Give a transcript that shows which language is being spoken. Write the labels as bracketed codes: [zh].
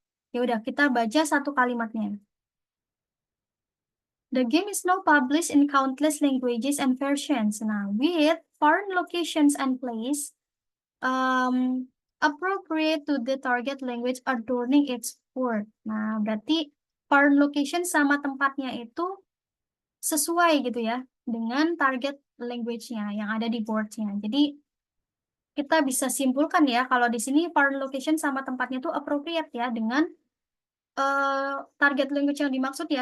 [id] Ya udah, kita baca satu kalimatnya. [en] The game is now published in countless languages and versions. [id] Nah, [en] with foreign locations and place appropriate to the target language adorning its board. [id] Nah, berarti foreign location sama tempatnya itu sesuai gitu ya dengan target language-nya yang ada di board-nya. Jadi kita bisa simpulkan ya kalau di sini foreign location sama tempatnya itu appropriate ya dengan target language yang dimaksud ya.